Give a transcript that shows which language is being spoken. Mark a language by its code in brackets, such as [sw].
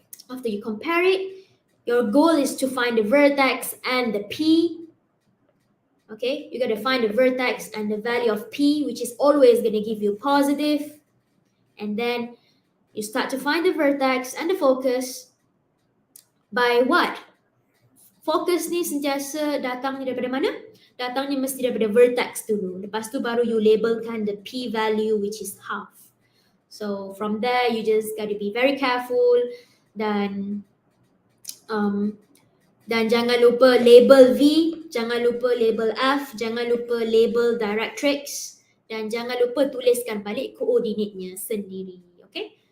[en] After you compare it, your goal is to find the vertex and the P. Okay, you got to find the vertex and the value of P, which is always going to give you positive. And then you start to find the vertex and the focus by what? [ms] fokus ni sentiasa datangnya daripada mana? Datangnya mesti daripada vertex dulu. Lepas tu baru you labelkan [en] the p-value which is half. So from there you just got to be very careful [ms] dan um, dan jangan lupa label V, jangan lupa label F, jangan lupa label directrix dan jangan lupa tuliskan balik koordinatnya sendiri. Okay?